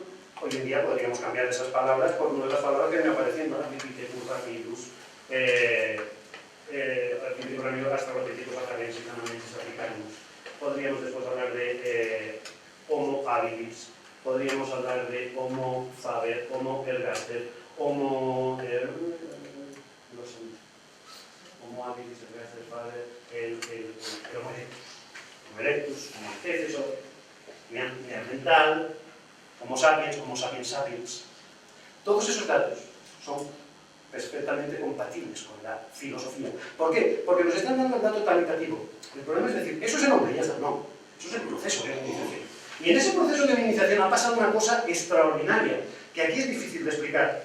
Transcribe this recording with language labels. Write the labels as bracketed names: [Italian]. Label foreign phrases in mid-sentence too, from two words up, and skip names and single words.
[Spanish] Hoy en día podríamos cambiar esas palabras por una de las palabras que me aparecen, ¿no? Ardipithecus, Ramidus, Ardipithecus, Ramidus, Australopithecus, Afarensis, Anamensis, Africanus. Podríamos después hablar de Homo habilis, podríamos hablar de Homo faber, Homo ergaster, Homo habilis, ergaster, faber, el Homo erectus, Homo antecesor, Neandertal, Homo sapiens sapiens. Todos esos datos son perfectamente compatibles con la filosofía. ¿Por qué? Porque nos están dando el dato cualitativo. El problema es decir, eso es el hombre, ya está, no. Eso es el proceso de hominización. Y en ese proceso de hominización ha pasado una cosa extraordinaria, que aquí es difícil de explicar.